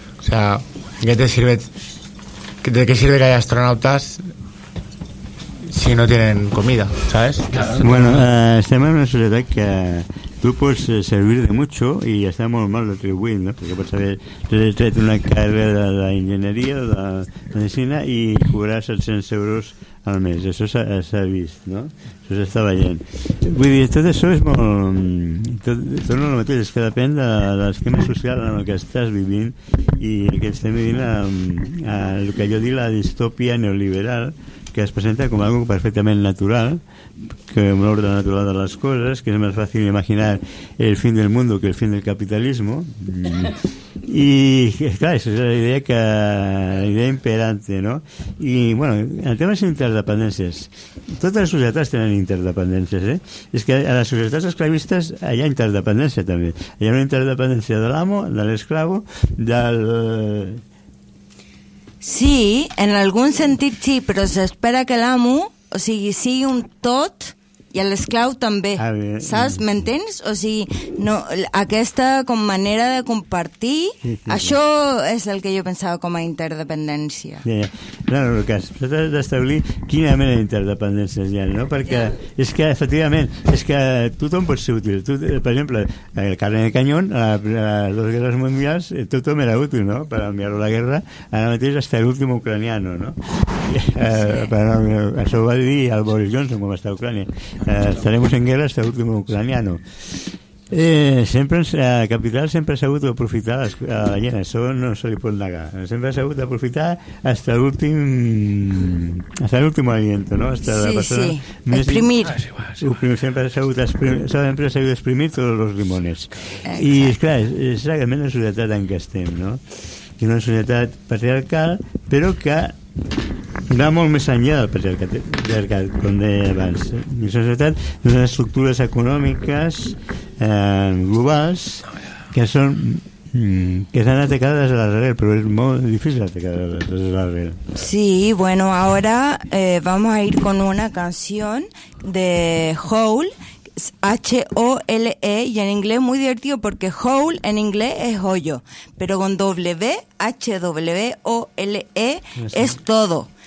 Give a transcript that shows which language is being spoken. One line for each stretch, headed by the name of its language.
Spanish: O sea, ¿qué te sirve? ¿De qué sirve que haya astronautas si no tienen comida, ¿sabes? Claro. Bueno, estamos en una sociedad que tú puedes servir de mucho y estamos mal atribuidos, ¿no? Porque puedes haber traído una carrera de la ingeniería o de la medicina y cobrar 700 euros al mes. Eso se ha visto, ¿no? Eso se está veient.
Catalan: Vull dir, tot això és molt... Tot el mateix, és que depèn de l'esquema social en el que estàs vivint i que estem vivint a el que jo dic la distòpia neoliberal, que es presenta com algo perfectament natural, que amb l'ordre natural de les coses, que és més fàcil imaginar
Spanish: el fin del mundo que el fin del
Catalan: capitalisme.
Spanish: Y claro, esa es la idea que la idea imperante, ¿no? Y bueno, el tema es interdependencias. Todas las sociedades tienen interdependencias, ¿eh? Es que a las sociedades esclavistas hay interdependencia también. Hay una interdependencia del amo, del esclavo, del... Sí, en algún sentido sí, pero se espera que el amo, o sea, sigue un tot...
Catalan: I a l'esclau també, saps? M'entens? O sigui, no, aquesta com manera de compartir, sí, sí, això sí. És el que jo pensava com a interdependència. Sí, sí. No, Lucas, has d'establir quina mena d'interdependència hi ha, no? Perquè és que, efectivament, és que tothom pot ser útil. Tu, per exemple,
Spanish: el carne
Catalan: de canyón, a les dues guerres mundials, tothom era útil, no? Per enviar-ho a la guerra, ara mateix està l'últim ucraniano, no? Però això ho va dir el Boris Johnson quan va estar a Ucrània.
Spanish: Estaremos en guerra hasta el último ucraniano.
Catalan: Sempre capital sempre ha sabut aprofitar a la gent, això no se li pot negar. Sempre ha sabut aprofitar
Spanish: hasta
Catalan: l'últim aliento, no? Hasta sí, la persona sí. Exprimir. Sempre ha sabut exprimir tots els limones. I esclar, és realment la societat en què estem, no? És una societat patriarcal, però que va molt més enllà del patriarcat, com deia abans. La societat són estructures econòmiques globals que s'han atacat des de l'arrel, però és molt difícil atacar des de l'arrel.
Spanish: Sí, bueno, ahora vamos a ir con una canción de Hole, H-O-L-E, y en inglés muy divertido porque hole en inglés es hoyo, pero con W, H-W-O-L-E, es todo.